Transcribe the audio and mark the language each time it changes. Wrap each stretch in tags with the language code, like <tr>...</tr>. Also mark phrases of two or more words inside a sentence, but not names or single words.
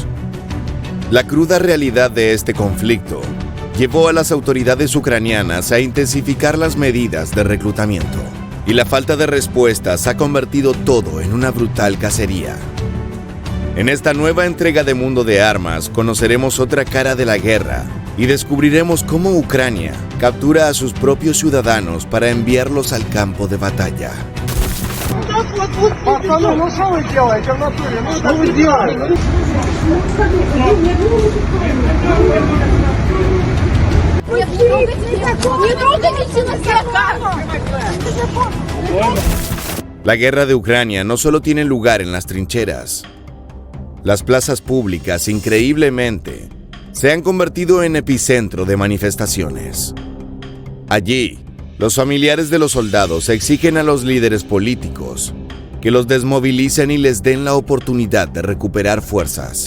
<es>La cruda realidad de este conflicto llevó a las autoridades ucranianas a intensificar las medidas de reclutamiento, y la falta de respuestas ha convertido todo en una brutal cacería. En esta nueva entrega de Mundo de Armas conoceremos otra cara de la guerra y descubriremos cómo Ucrania captura a sus propios ciudadanos para enviarlos al campo de batalla.</es> <ru>Пацаны, ну что вы делаете в натуре? Ну что вы делаете? Не трогайте</ru> <es>La guerra de Ucrania no solo tiene lugar en las trincheras. Las plazas públicas, increíblemente, se han convertido en epicentro de manifestaciones. Allí, los familiares de los soldados exigen a los líderes políticos que los desmovilicen y les den la oportunidad de recuperar fuerzas.</es>